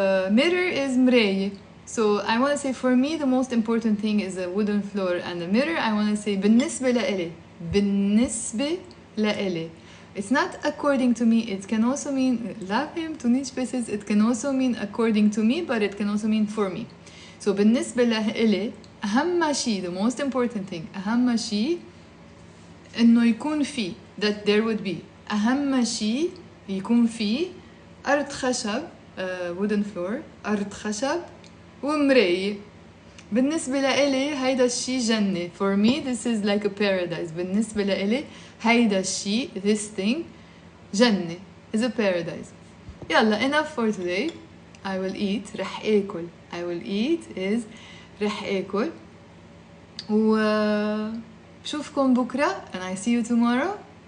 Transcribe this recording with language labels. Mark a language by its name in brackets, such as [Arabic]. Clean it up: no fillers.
[English] Mirror is مراية. So I want to say for me the most important thing is a wooden floor and a mirror. I want to say [Arabic] بالنسبة لإلي. بالنسبة لإلي. [English] It's not according to me. It can also mean [Arabic] لا فهمتونيش بس [English] it can also mean according to me, but it can also mean for me. [Arabic] So بالنسبة لإلي أهم شيء, [English] the most important thing, [Arabic] أهم شيء إنه يكون في, [English] that there would be, [Arabic] أهم شيء يكون في أرض خشب, [English] wooden floor, [Arabic] أرض خشب ومراية. بالنسبة لإلي هيدا الشي جنة. [English] For me this is like a paradise. [Arabic] بالنسبة لإلي هيدا الشي, [English] this thing, [Arabic] جنة, [English] is a paradise. يلا, enough for today. I will eat. [Arabic] رح آكل. [English] I will eat is [Arabic] رح آكل. بشوفكم بكرة [English] and I see you tomorrow.